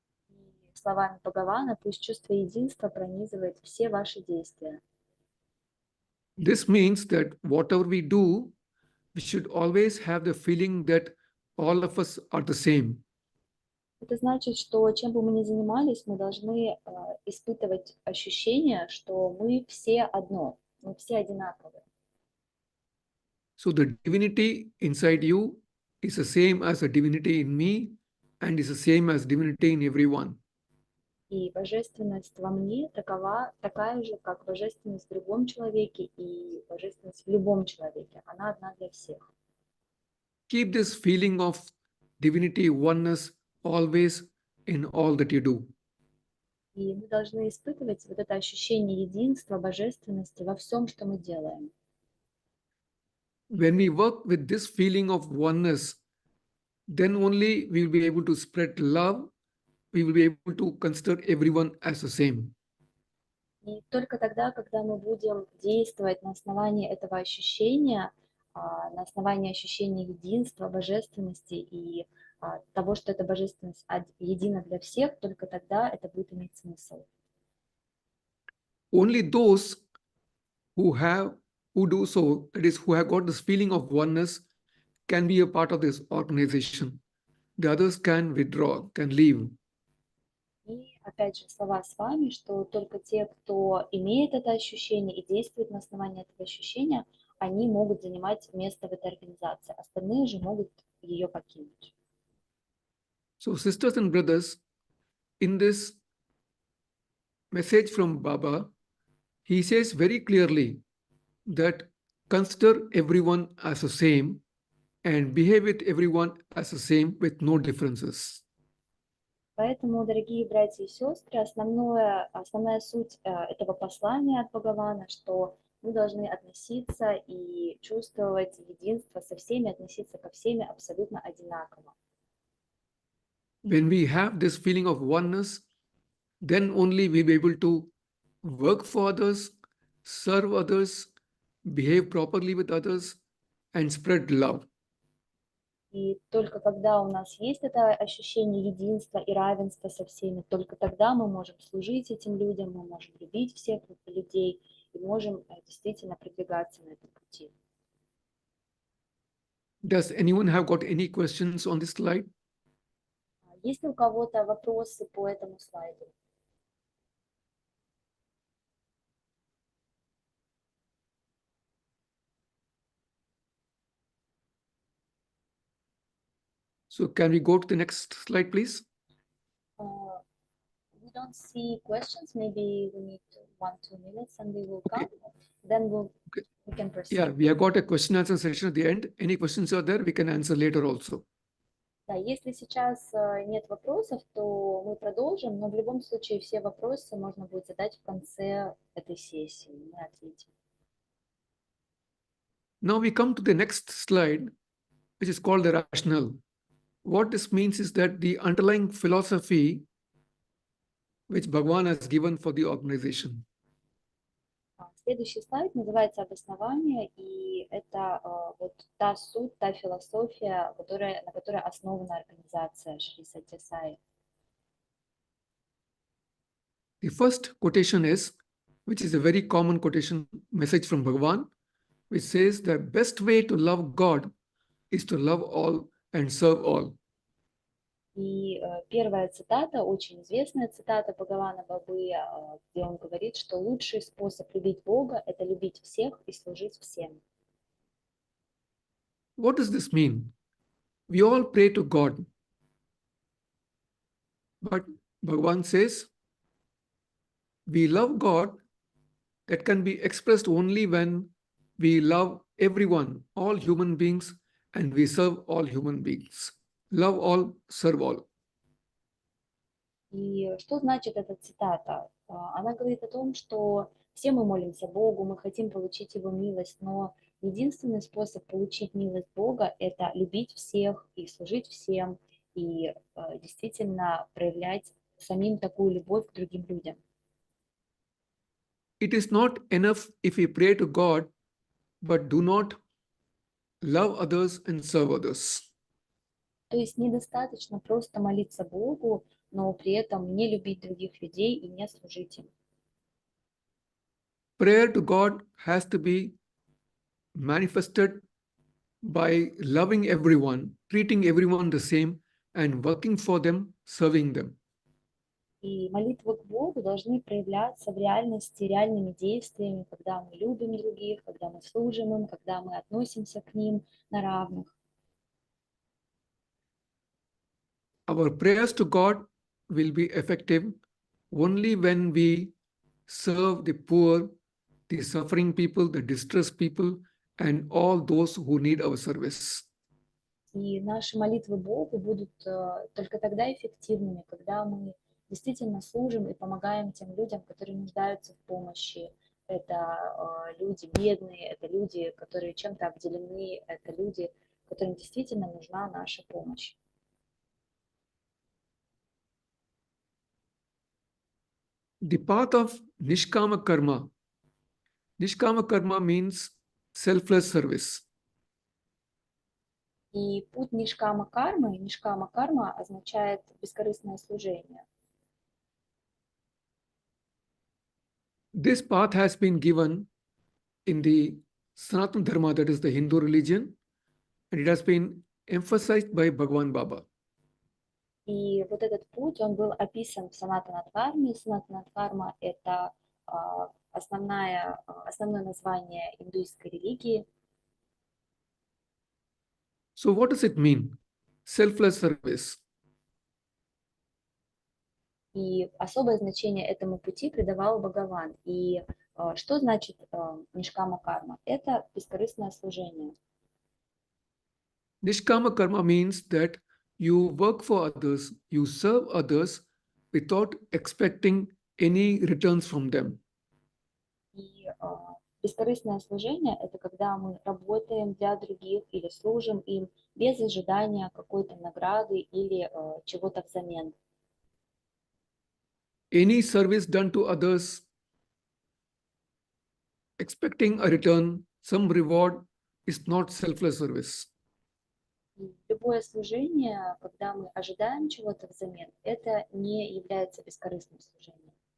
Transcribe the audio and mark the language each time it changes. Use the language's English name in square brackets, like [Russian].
[Russian] И словами Бхагавана, пусть чувство единства пронизывает все ваши действия. [English] This means that whatever we do, we should always have the feeling that all of us are the same. [Russian] Это значит, что чем бы мы ни занимались, мы должны испытывать ощущение, что мы все одно, мы все одинаковые. [English] So the divinity inside you is the same as the divinity in me and is the same as divinity in everyone. [Russian] И божественность во мне такая же, как божественность в другом человеке и божественность в любом человеке. Она одна для всех. [English] Keep this feeling of divinity, oneness always in all that you do. [Russian] И мы должны испытывать вот это ощущение единства, божественности во всем, что мы делаем. [English] When we work with this feeling of oneness, then only we will be able to spread love. We will be able to consider everyone as the same. [Russian] И только тогда, когда мы будем действовать на основании этого ощущения, на основании ощущения единства, божественности и того, что эта божественность едина для всех, только тогда это будет иметь смысл. [English] Only those who do so, that is, who have got this feeling of oneness, can be a part of this organization. The others can withdraw, can leave. [Russian] И опять же слова с вами, что только те, кто имеет это ощущение и действует на основании этого ощущения, они могут занимать место в этой организации. Остальные же могут ее покинуть. [English] So, sisters and brothers, in this message from Baba, he says very clearly that consider everyone as the same and behave with everyone as the same with no differences. [Russian] Поэтому, дорогие братья и сестры, основная суть этого послания от Бхагавана, что мы должны относиться и чувствовать единство со всеми, относиться ко всеми абсолютно одинаково. [English] When we have this feeling of oneness, then only we'll be able to work for others, serve others, behave properly with others, and spread love. [Russian] И только когда у нас есть это ощущение единства и равенства со всеми, только тогда мы можем служить этим людям, мы можем любить всех людей и можем действительно продвигаться на этом пути. [English] Does anyone have got any questions on this slide? [Russian] Есть ли у кого-то вопросы по этому слайду? [English] So can we go to the next slide, please? We don't see questions. Maybe we need 1-2 minutes and they will come. Then we can proceed. Yeah, we have got a question answer session at the end. Any questions are there, we can answer later also. [Russian] Да, если сейчас нет вопросов, то мы продолжим, но в любом случае все вопросы можно будет задать в конце этой сессии. Мы ответим. [English] Now we come to the next slide, which is called the rationale. What this means is that the underlying philosophy which Bhagavan has given for the organization. [Russian] Следующий слайд называется «Обоснование», и это вот та суть, та философия, на которой основана организация Шри Сатья Саи. [English] The first quotation is, which is a very common quotation message from Bhagavan, which says the best way to love God is to love all and serve all. [Russian] И первая цитата, очень известная цитата Бхагавана Бабы, где он говорит, что лучший способ любить Бога – это любить всех и служить всем. [English] What does this mean? We all pray to God. But Bhagavan says, we love God that can be expressed only when we love everyone, all human beings, and we serve all human beings. Love all, serve all. [Russian] И что значит эта цитата? Она говорит о том, что все мы молимся Богу, мы хотим получить Его милость, но единственный способ получить милость Бога – это любить всех и служить всем, и действительно проявлять самим такую любовь к другим людям. [English] It is not enough if we pray to God, but do not love others and serve others. [Russian] То есть недостаточно просто молиться Богу, но при этом не любить других людей и не служить им. [English] Prayer to God has to be manifested by loving everyone, treating everyone the same, and working for them, serving them. [Russian] И молитвы к Богу должны проявляться в реальности реальными действиями, когда мы любим других, когда мы служим им, когда мы относимся к ним на равных. [English] Our prayers to God will be effective only when we serve the poor, the suffering people, the distressed people, and all those who need our service. [Russian] И наши молитвы Богу будут только тогда эффективными, когда мы действительно служим и помогаем тем людям, которые нуждаются в помощи. Это люди бедные, это люди, которые чем-то обделены, это люди, которым действительно нужна наша помощь. [English] The path of Nishkama Karma. Nishkama Karma means selfless service. [Russian] И путь нишкама карма означает бескорыстное служение. [English] This path has been given in the Sanatana Dharma, that is the Hindu religion, and it has been emphasized by Bhagavan Baba. [Russian] И вот этот путь, он был описан в Санатана-дхарме. Санатана-дхарма – это основное название индуистской религии. [English] So what does it mean? Selfless service. [Russian] И особое значение этому пути придавал Бхагаван. И что значит нишкама карма? Это бескорыстное служение. [English] Nishkama Karma means that you work for others, you serve others without expecting any returns from them. [Russian] И бескорыстное служение – это когда мы работаем для других или служим им без ожидания какой-то награды или чего-то взамен. [English] Any service done to others, expecting a return, some reward, is not selfless service. [Russian] И любое служение, когда мы ожидаем чего-то взамен, это не является бескорыстным служением.